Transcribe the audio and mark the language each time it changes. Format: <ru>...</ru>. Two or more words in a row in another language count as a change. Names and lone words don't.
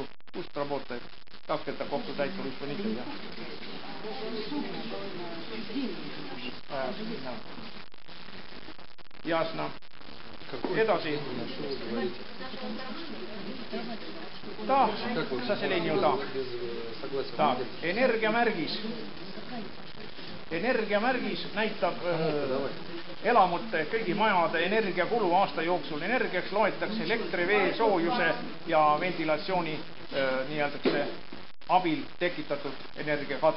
<ru>Пусть работает. Как это коhtutaiturу исполнитель? Ясно. Edasi. Да, к сожалению, да. Так,</ru> <et>energiamärgis. Energiamärgis näitab elamute, kõigi majade energiakulu aasta jooksul. Energiaks loetakse elektri, vee, soojuse ja ventilatsiooni nii-öelda abil tekitatud energiakadu.</et>